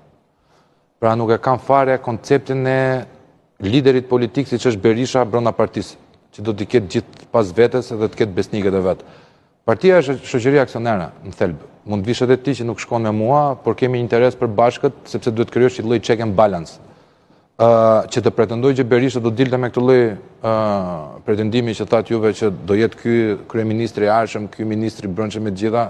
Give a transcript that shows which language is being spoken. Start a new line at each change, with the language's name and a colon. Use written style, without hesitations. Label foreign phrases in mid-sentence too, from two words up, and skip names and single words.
Albanian: Pra nuk e kam fare konceptin e liderit politik siç është Berisha brenda partisë, që do t'i ketë gjithë pas vetes dhe të ketë besnikët e vet. Partia është shoqëri aksionere në thelb. Mund të vish edhe ti që nuk shkon me mua, por kemi interes për bashkët sepse duhet krijosh një lloj
English: check and balance.
Albanian: Që të pretendoj që Berisha do dilte me këtë lloj pretendimi që thatë juve që do jetë ky kryeministri i ardhshëm, ky ministri i brendshëm me të gjitha.